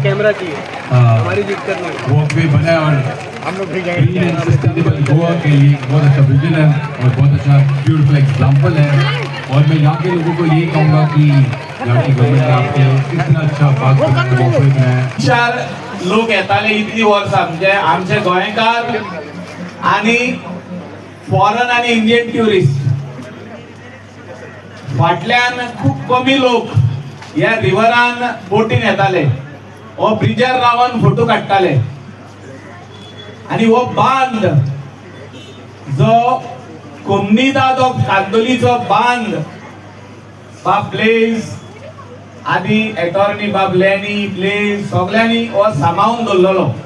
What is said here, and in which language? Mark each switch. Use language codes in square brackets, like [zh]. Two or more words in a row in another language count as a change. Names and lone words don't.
[hi] कैमरा की हमारी दिक्कत नहीं वॉकवे बना है और हम लोग भी [en] green and sustainable [hi] गोवा के लिए बहुत अच्छा विजन है और बहुत अच्छा [en] beautiful example [hi] है। और मैं यहाँ के लोगों को यही कहूँगा कि यहाँ की गवर्नमेंट ने आपको इतना अच्छा बात करने है। [kok] चार लोक येताले इतली वर्सां म्हणजे आमचे गोंयकार आणि फॉरेन आणि [en] Indian tourist [kok] फाटल्यान खूप कमी लोक ह्या रिव्हरान बोटीन येताले हो ब्रिजार रावन फोटो काडटाले आणि हो बांद जो कोमनीदाद ऑफ कांदोलीचो बांद बाब ब्लेज आदी अटॉर्नी बाब लॅनी ब्लेज सगळ्यांनी हो सांबाळून दवरलेलो